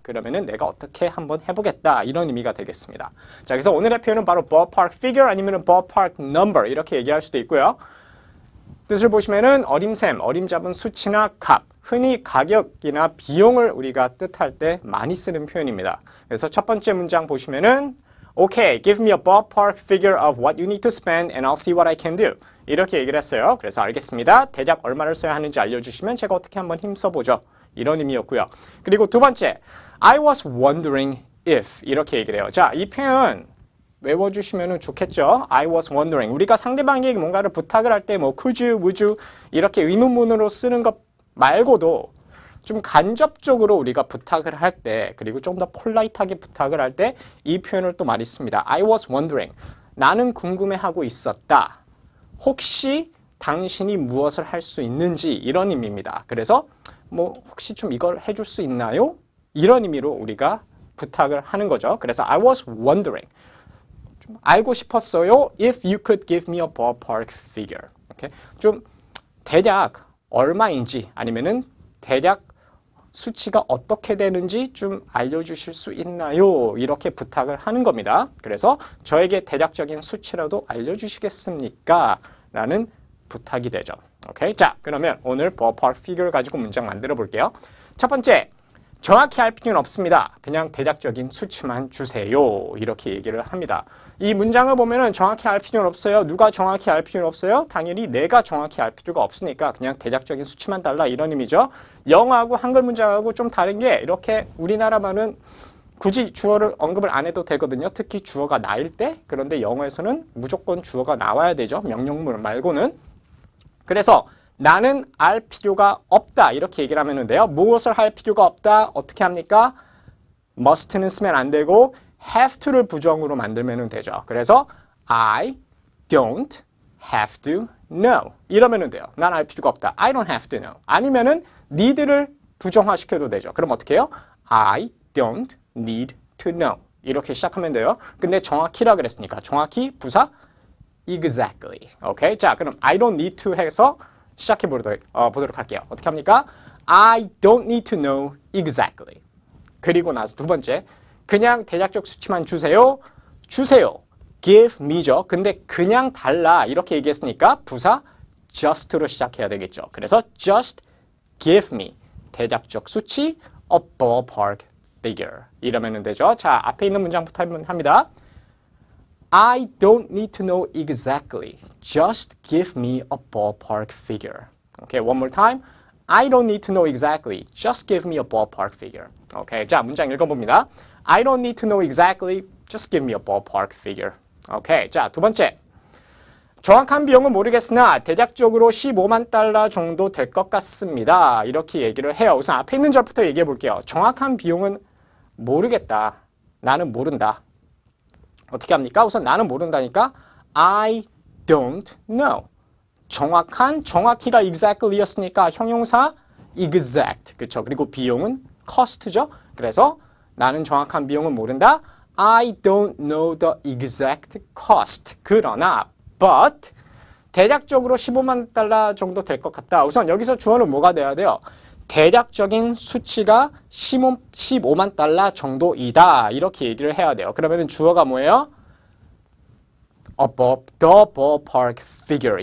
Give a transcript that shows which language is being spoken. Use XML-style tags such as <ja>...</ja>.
<ko>그러면은 내가 어떻게 한번 해보겠다. 이런 의미가 되겠습니다. 자, 그래서 오늘의 표현은 바로 ballpark figure 아니면 ballpark number 이렇게 얘기할 수도 있고요. 뜻을 보시면은 어림샘, 어림잡은 수치나 값, 흔히 가격이나 비용을 우리가 뜻할 때 많이 쓰는 표현입니다. 그래서 첫 번째 문장 보시면은</ko> <en>Okay, give me a ballpark figure of what you need to spend and I'll see what I can do.</en> <ko>이렇게 얘기를 했어요. 그래서 알겠습니다. 대략 얼마를 써야 하는지 알려주시면 제가 어떻게 한번 힘써보죠. 이런 의미였고요. 그리고 두 번째,</ko> <en>I was wondering if</en> <ko>이렇게 얘기를 해요. 자, 이 표현 외워주시면 좋겠죠.</ko> <en>I was wondering.</en> <ko>우리가 상대방에게 뭔가를 부탁을 할 때 뭐 could you, would you 이렇게 의문문으로 쓰는 것 말고도 좀 간접적으로 우리가 부탁을 할 때, 그리고 좀 더 폴라이트하게 부탁을 할 때 이 표현을 또 많이 씁니다.</ko> <en>I was wondering.</en> <ko>나는 궁금해하고 있었다. 혹시 당신이 무엇을 할 수 있는지 이런 의미입니다. 그래서 뭐 혹시 좀 이걸 해줄 수 있나요? 이런 의미로 우리가 부탁을 하는 거죠.</ko> <en>그래서 I was wondering.</en> <ko>좀 알고 싶었어요.</ko> <en>If you could give me a ballpark figure. Okay?</en> <ko>좀 대략 얼마인지 아니면은 대략 수치가 어떻게 되는지 좀 알려주실 수 있나요? 이렇게 부탁을 하는 겁니다. 그래서 저에게 대략적인 수치라도 알려주시겠습니까? 라는 부탁이 되죠. 오케이? 자, 그러면 오늘 ballpark figure 가지고 문장 만들어 볼게요. 첫 번째, 정확히 할 필요는 없습니다. 그냥 대략적인 수치만 주세요. 이렇게 얘기를 합니다. 이 문장을 보면은 정확히 알 필요는 없어요. 누가 정확히 알 필요는 없어요? 당연히 내가 정확히 알 필요가 없으니까 그냥 대략적인 수치만 달라 이런 의미죠. 영어하고 한글 문장하고 좀 다른 게 이렇게 우리나라만은 굳이 주어를 언급을 안 해도 되거든요. 특히 주어가 나일 때. 그런데 영어에서는 무조건 주어가 나와야 되죠. 명령문 말고는. 그래서 나는 알 필요가 없다. 이렇게 얘기를 하면 돼요. 무엇을 할 필요가 없다. 어떻게 합니까? must는 쓰면 안 되고 have to를 부정으로 만들면 되죠.</ko> <en>그래서 I don't have to know.</en> <ko>이러면 돼요. 난 알 필요가 없다.</ko> <en>I don't have to know.</en> <ko>아니면은 need를 부정화시켜도 되죠. 그럼 어떻게 해요?</ko> <en>I don't need to know.</en> <ko>이렇게 시작하면 돼요. 근데 정확히라 그랬으니까 정확히 부사 exactly. 오케이? 자, 그럼</ko> <en>I don't need to</en> <ko>해서 시작해 보도록 할게요. 어떻게 합니까?</ko> <en>I don't need to know exactly.</en> <ko>그리고 나서 두 번째, 그냥 대략적 수치만 주세요. 주세요. give me죠. 근데 그냥 달라 이렇게 얘기했으니까 부사 just로 시작해야 되겠죠.</ko> <en>그래서 just give me</en> <ko>대략적 수치</ko> <en>a ballpark figure</en> <ko>이러면 되죠. 자, 앞에 있는 문장부터 합니다.</ko> <en>I don't need to know exactly. Just give me a ballpark figure. Okay, one more time. I don't need to know exactly. Just give me a ballpark figure.</en> <ko>Okay, 자, 문장 읽어봅니다.</ko> <en>I don't need to know exactly. Just give me a ballpark figure. Okay,</en> <ko>자, 두 번째. 정확한 비용은 모르겠으나 대략적으로 15만 달러 정도 될 것 같습니다. 이렇게 얘기를 해요. 우선 앞에 있는 절부터 얘기해 볼게요. 정확한 비용은 모르겠다. 나는 모른다. 어떻게 합니까? 우선 나는 모른다니까</ko> <en>I don't know.</en> <ko>정확히가 exactly였으니까 형용사 exact. 그렇죠? 그리고 비용은 cost죠. 그래서 나는 정확한 비용은 모른다.</ko> <en>I don't know the exact cost.</en> <ko>그러나 but 대략적으로 15만 달러 정도 될 것 같다. 우선 여기서 주어는 뭐가 돼야 돼요? 대략적인 수치가 15만 달러 정도이다. 이렇게 얘기를 해야 돼요. 그러면 주어가 뭐예요?</ko> <en>above the ballpark figure.</en>